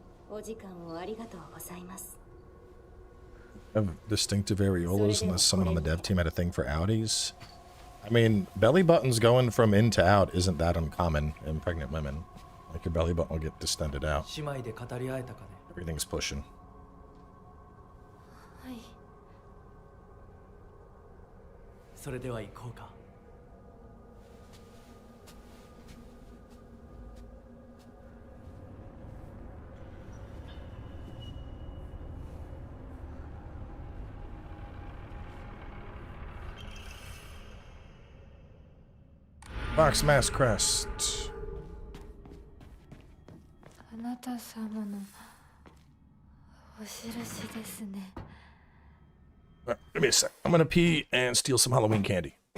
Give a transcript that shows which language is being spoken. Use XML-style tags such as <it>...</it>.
<ja>お時間をありがとうございます。</ja> <en>Have distinctive areolas unless someone on the dev team had a thing for outies. I mean, belly buttons going from in to out isn't that uncommon in pregnant women. Like your belly button will get distended out. Everything's pushing.</en> <ja>はい。それでは行こうか。</ja> <en>Box Mass Crest.</en> <ja>あなた様のお印ですね。</ja> <en>Give me a sec. I'm gonna pee and steal some Halloween candy.</en>